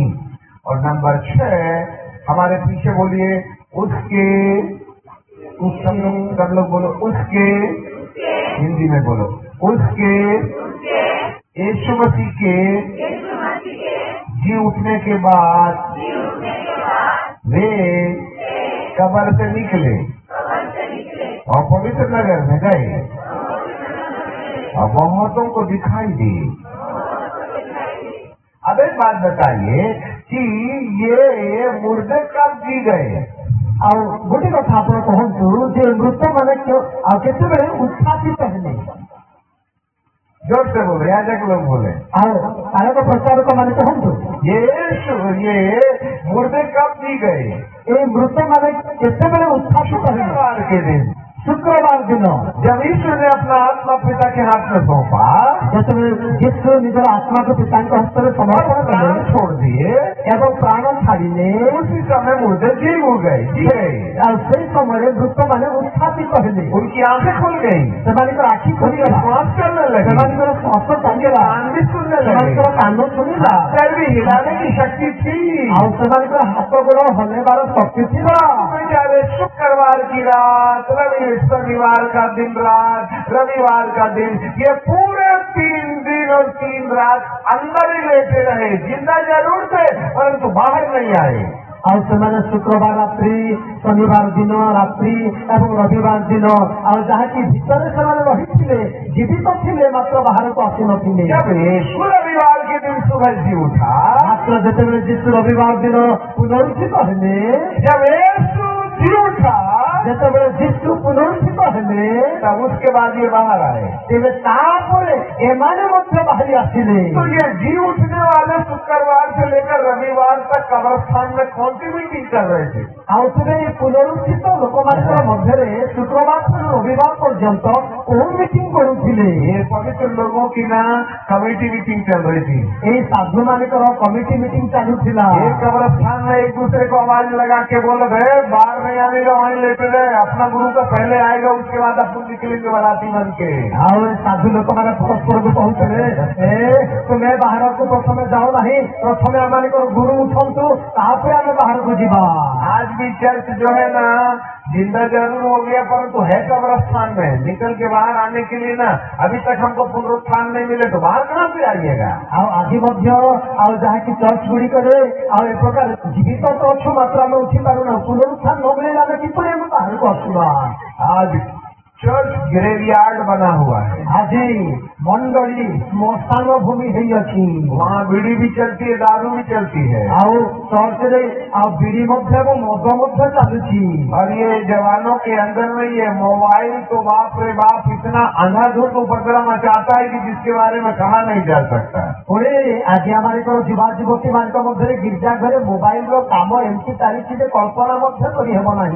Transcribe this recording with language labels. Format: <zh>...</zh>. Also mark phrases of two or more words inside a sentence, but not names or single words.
<hi>और नंबर 6, हमारे पीछे बोलिए, उसके, सब लोग बोलो, उसके, हिंदी में बोलो, उसके, यीशु मसीह के जी उठने के बाद वे कब्र से निकले और पवित्र नगर में गए और बहुतों को दिखाई दी। अब एक बात बताइए कि ये मुर्दे कब जी गए?</hi> <or>ଆଉ ଗୋଟେ କଥା ଆପଣ କହନ୍ତୁ ଯେ ମୃତକ ଆଉ କେତେବେଳେ ଉତ୍ଥାପିତ ହେଲେ।</or> <hi>जोर से बोले, याजक लोग बोले।</hi> <or>ଆଉ ଆଲୋକ ପ୍ରଚାରକ ମାନେ କହନ୍ତୁ,</or> <hi>ये मुर्दे कब दी गए?</hi> <or>ଏ ମୃତମାନେ କେତେବେଳେ ଉତ୍ଥାପିତ ହେଲେ?</or> <hi>शुक्रवार के दिन,</hi> <or>ଶୁକ୍ରବାର ଦିନ</or> <hi>जब ईश्वर ने अपना आत्मा पिता के हाथ में सौंपा,</hi> <or>ଯେତେବେଳେ ଯୀଶୁ ନିଜର ଆତ୍ମାକୁ ପିତାଙ୍କ ହସ୍ତରେ ସମର୍ପଣ କଲେ</or> <hi>प्राण छोड़ दिए,</hi> <or>ଏବଂ ପ୍ରାଣ ଛାଡ଼ିଲେ,</or> <hi>उसी समय मुर्दे जी गए।</hi> <or>ଆଉ ସେଇ ସମୟରେ ମୃତମାନେ ଉତ୍ଥାପିତ ହେଲେ।</or> <hi>उनकी आंखें खुल गई,</hi> <or>ସେମାନଙ୍କର ଆଖି</or> <hi>उनकी</hi> <or>ଖୋଲିଗଲା,</or> <hi>श्वास चलने लगी,</hi> <or>ସେମାନଙ୍କର ଶ୍ୱାସ ଚାଲିଗଲା,</or> <hi>कान भी सुनने लगे,</hi> <or>ସେମାନଙ୍କର କାନ ଶୁଣିଲା,</or> <hi>पैर भी हिलाने की शक्ति थी।</hi> <or>ଆଉ ସେମାନଙ୍କର ହାତ ଗୋଡ଼ ହଲେଇବାର ଶକ୍ତି ଥିଲା।</or> <hi>बेचारे शुक्रवार की रात, शनिवार का दिन रात, रविवार का दिन, ये पूरे 3 दिन और 3 रात अंदर ही लेटे रहे। जिंदा जरूर थे परंतु बाहर नहीं आए।</hi> <or>ଆଉ ସେମାନେ ଶୁକ୍ରବାର ରାତ୍ରି, ଶନିବାର ଦିନ ରାତ୍ରି ଏବଂ ରବିବାର ଦିନ ଆଉ ଯାହାକି ଭିତରେ ସେମାନେ ରହିଥିଲେ, ଜୀବିତ ଥିଲେ, ମାତ୍ର ବାହାରକୁ ଆସିନଥିଲେ।</or> <hi>जब यीशु रविवार के दिन सुबह जी उठा,</hi> <or>ମାତ୍ର ଯେତେବେଳେ ଯୀଶୁ ରବିବାର ଦିନ ପୁନରୁଦ୍ଧିତ ହେଲେ,</or> <hi>जब यीशु जी उठा,</hi> <or>ଯେତେବେଳେ ଯୀଶୁ ପୁନରୁଦ୍ଧିତ ହେଲେ,</or> <hi>तब उसके बाद ये बाहर आए।</hi> <or>ତେବେ ତାପରେ ଏମାନେ ମଧ୍ୟ ବାହାରି ଆସିଲେ।</or> <hi>तो ये जी उठने वाले शुक्रवार से लेकर रविवार तक कब्रस्तान में कौन सी मीटिंग कर रहे थे?</hi> <or>ଆଉ ତେବେ ଏହି ପୁନରୁଦ୍ଧିତ ଲୋକମାନଙ୍କ ମଧ୍ୟରେ ଶୁକ୍ରବାର ଠାରୁ ରବିବାର ପର୍ଯ୍ୟନ୍ତ କୋଉ ମିଟିଂ କରୁଥିଲେ?</or> <hi>ये पवित्र लोगों की ना</hi> <en>committee meeting</en> <hi>चल रही थी।</hi> <or>ଏହି ସାଧୁମାନଙ୍କର</or> <en>committee meeting</en> <or>ଚାଲୁଥିଲା।</or> <hi>एक कब्रस्तान में एक दूसरे को आवाज लगा के बोल रहे, बाहर नहीं आने का, वहीं लेटे रहे, अपना गुरु का पहले आएगा, उसके बाद अपन निकलेंगे बराती बन के।</hi> <or>ଆଉ ଏ ସାଧୁ ଲୋକମାନେ ପରସ୍ପରକୁ କହୁଥିଲେ, ତୁମେ ବାହାରକୁ ପ୍ରଥମେ ଯାଅ ନାହିଁ, ପ୍ରଥମେ ଆମମାନଙ୍କର ଗୁରୁ ଉଠନ୍ତୁ, ତାପରେ ଆମେ ବାହାରକୁ ଯିବା।</or> <hi>आज भी चर्च जो है ना जिंदा जरूर हो गया परंतु है कब्रस्तान में। निकल के बाहर आने के लिए ना अभी तक हमको पुनरुत्थान नहीं मिले तो बाहर कहाँ से आइएगा?</hi> <or>ଆଉ ଆଜି ମଧ୍ୟ ଆଉ ଯାହାକି ଚର୍ଚ୍ଚ ଗୁଡ଼ିକରେ ଆଉ ଏ ପ୍ରକାର ଜୀବିତ ତ ଅଛୁ, ମାତ୍ର ଆମେ ଉଠି ପାରୁନାହୁଁ। ପୁନରୁତ୍ଥାନ ନ ମିଳିଲେ ଆମେ କିପରି ଆମେ ବାହାରକୁ ଆସିବା?</or> <hi>आज</hi> <en>church graveyard</en> <hi>बना हुआ है।</hi> <or>ଆଜି ମଣ୍ଡଳୀ ଶ୍ମଶାନ ଭୂମି ହେଇଅଛି।</or> <hi>वहाँ बीड़ी भी चलती है, दारू भी चलती है।</hi> <or>ଆଉ ଚର୍ଚ୍ଚରେ ଆଉ ବିଡ଼ି ମଧ୍ୟ ଏବଂ ମଦ ମଧ୍ୟ ଚାଲୁଛି।</or> <hi>और ये जवानों के अंदर में ये मोबाइल तो बाप रे बाप इतना अंधाधुंध उपद्रव मचाता है कि जिसके बारे में कहा नहीं जा सकता।</hi> <or>ପୁଣି ଆଜି ଆମମାନଙ୍କର ଯୁବା ଯୁବତୀ ମାନଙ୍କ ମଧ୍ୟରେ ଗିର୍ଜା ଘରେ ମୋବାଇଲର କାମ ଏମିତି ଚାଲିଛି ଯେ କଳ୍ପନା ମଧ୍ୟ କରିହେବ ନାହିଁ।</or>